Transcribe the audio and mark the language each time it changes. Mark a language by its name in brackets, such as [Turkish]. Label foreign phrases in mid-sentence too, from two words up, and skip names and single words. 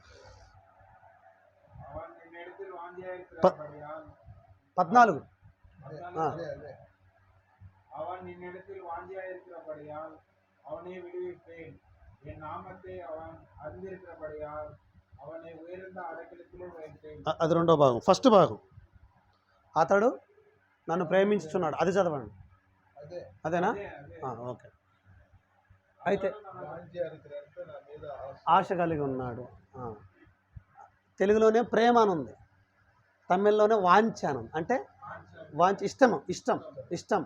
[Tamil] 14 அவன் என்னிடத்தில் வாஞ்சியாயிருக்கிறபடியால் அவனை விடுவிப்பேன், என் நாமத்தை அவன் அறிந்திருக்கிறபடியால் அவனை உயர்ந்த అడకలిలో வைப்பேன். [Telugu] అది రెండో భాగం. ఫస్ట్ భాగం అతడు నన్ను ప్రేమించుచున్నాడు, అది చదవండి. అదేనా? ఓకే. అయితే ఆశ కలిగి ఉన్నాడు. తెలుగులోనే ప్రేమ అని ఉంది, తమిళ్లోనే వాంఛానం, అంటే ఇష్టం.